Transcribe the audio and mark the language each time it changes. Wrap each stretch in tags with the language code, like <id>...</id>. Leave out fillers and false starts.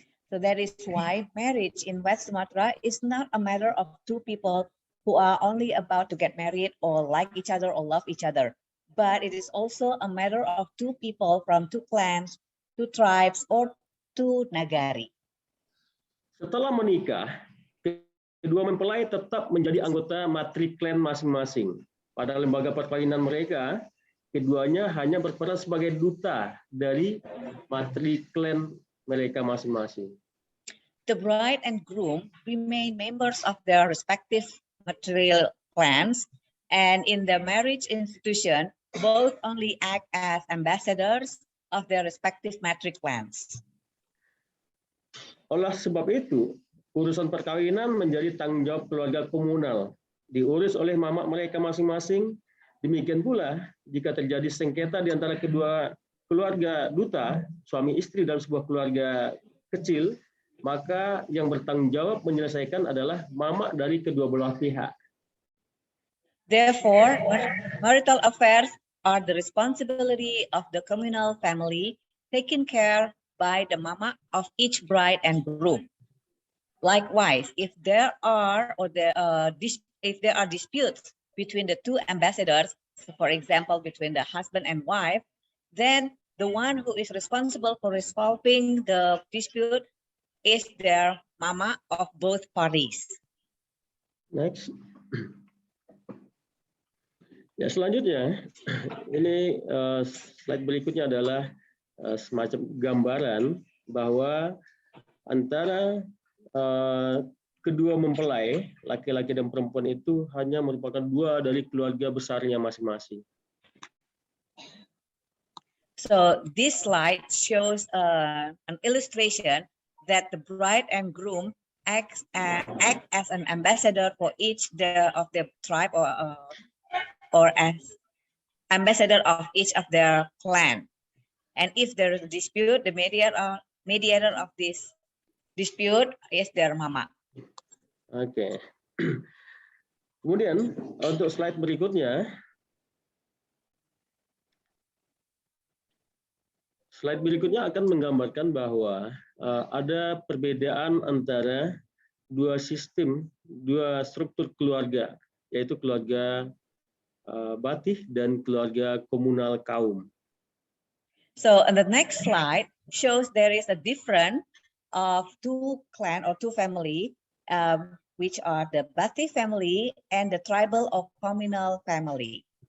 <en>So that is why marriage in West Sumatra is not a matter of 2 people who are only about to get married or like each other or love each other, but it is also a matter of 2 people from 2 clans, 2 tribes, or 2 nagari.</en> <id>Setelah menikah, kedua mempelai tetap menjadi anggota matri klan masing-masing. Pada lembaga perkawinan mereka, keduanya hanya berperan sebagai duta dari matri klan mereka masing-masing.</id> <en>The bride and groom remain members of their respective material clans, and in the marriage institution, both only act as ambassadors of their respective matri clans.</en> <id>Oleh sebab itu, urusan perkawinan menjadi tanggung jawab keluarga komunal, diurus oleh mama mereka masing-masing. Demikian pula, jika terjadi sengketa di antara kedua keluarga duta, suami istri dalam sebuah keluarga kecil, maka yang bertanggung jawab menyelesaikan adalah mama dari kedua belah pihak.</id> <en>Therefore, marital affairs are the responsibility of the communal family, taken care by the mama of each bride and groom. Likewise, if there are disputes between the 2 ambassadors, so for example, between the husband and wife, then the one who is responsible for resolving the dispute is their mama of both parties. Next.</en> <id>Ya, selanjutnya, ini slide berikutnya adalah semacam gambaran bahwa antara kedua mempelai, laki-laki dan perempuan itu hanya merupakan dua dari keluarga besarnya masing-masing.</id> <en>So this slide shows an illustration that the bride and groom act as an ambassador for each of the tribe or as ambassador of each of their clan. And if there is a dispute, the mediator of this dispute is their mama.</en> <id>Oke. Kemudian untuk slide berikutnya, akan menggambarkan bahwa ada perbedaan antara dua sistem, dua struktur keluarga, yaitu keluarga Batih dan keluarga komunal kaum.</id> <en>So, and the next slide shows there is a difference of two clan or two family, which are the Batih family and the tribal or communal family.</en>